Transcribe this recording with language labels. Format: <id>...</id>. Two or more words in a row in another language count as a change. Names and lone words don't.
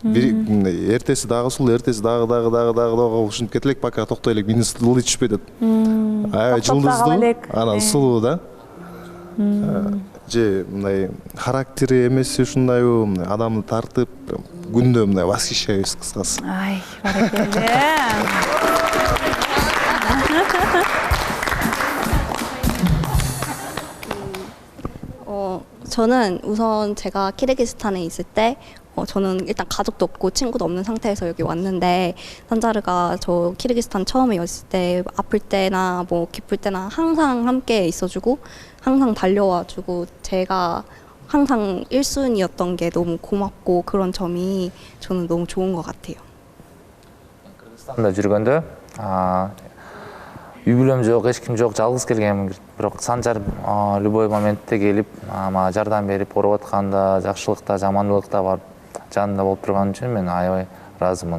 <ky>эртеси дагы сулуу, эртеси дагы ушинтип кете элек, пока токтой элек, менин ылдый түшпөй деп. Аябай жылдыздуу, анан сулуу да. Же мындай характери эмеси ушундайбы, адамды тартып, күндө мындай восхищаюсь кыскасы. Ай, баракелде.</ky> <ko>저는 우선 제가 키르기스탄에 있을 때 저는 일단 가족도 없고 친구도 없는 상태에서 여기 왔는데 산자르가 저 키르기스탄 처음에 왔을 때 아플 때나 뭐 기쁠 때나 항상 함께 있어주고 항상 달려와주고 제가 항상 1순위였던 게 너무 고맙고 그런 점이 저는 너무 좋은 것 같아요.</ko> <ky>Кыргызстанда жүргөндө үй бүлөм жок, эч ким жок, жалгыз келгенмин. Бирок Санжар любой моментте келип, мага жардам берип, ооруп атканда, жакшылыкта, жамандыкта барып, жанында болуп турган үчүн мен аябай ыраазымын.</ky>